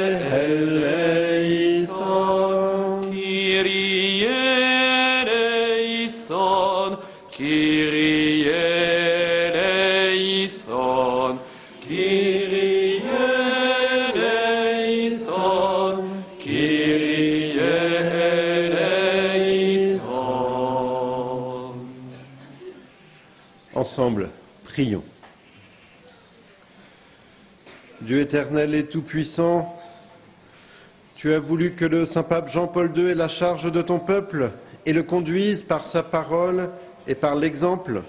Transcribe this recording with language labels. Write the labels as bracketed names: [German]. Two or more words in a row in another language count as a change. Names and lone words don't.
[Greek] ελέησον, Κύριε ελέησον, Κύριε ελέησον, Κύριε ελέησον, Κύριε ελέησον. [French] Ensemble, prions. Dieu éternel et tout-puissant, tu as voulu que le Saint-Pape Jean-Paul II ait la charge de ton peuple et le conduise par sa parole et par l'exemple.